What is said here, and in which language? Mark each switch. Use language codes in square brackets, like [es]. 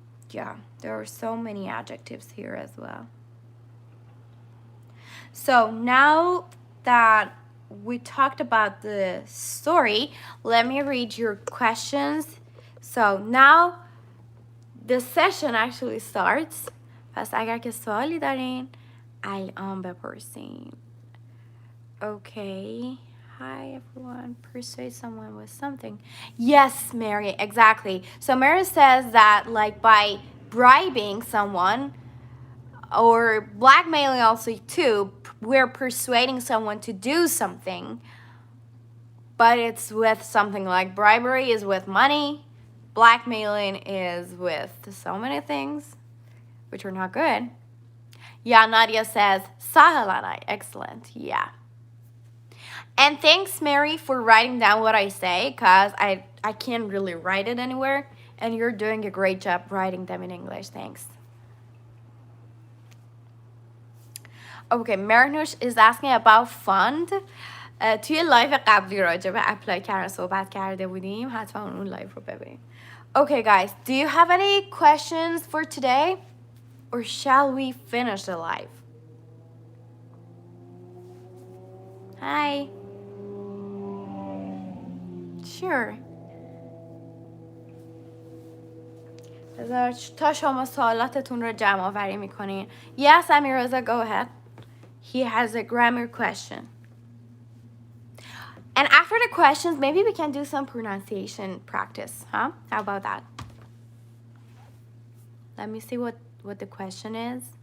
[en] Yeah, there are so many adjectives here as well. So now that we talked about the story, let me read your questions. So now the session actually starts. [fa] پس اگر که سوالی دارین الان بپرسین. [en] Okay. Hi everyone. Persuade someone with something. Yes, Mary, exactly. So Mary says that like by bribing someone or blackmailing also too, we're persuading someone to do something. But it's with something like bribery is with money. Blackmailing is with so many things, which are not good. Yeah, Nadia says, Sahel and I. Excellent. Yeah. And thanks, Mary, for writing down what I say, because I can't really write it anywhere. And you're doing a great job writing them in English. Thanks. Okay, Marinush is asking about fund. [fa] توی لایو قبلی راجع به اپلای کردن صحبت کرده بودیم. حتما اون لایو رو ببینیم. [en] Okay, guys, do you have any questions for today? Or shall we finish the live? Hi. Sure. [fa] بذار تا شما سوالاتتون رو جمع آوری میکنین. [en] Yes, Amiraza, go ahead. He has a grammar question. And after the questions, maybe we can do some pronunciation practice, huh? How about that? Let me see what the question is.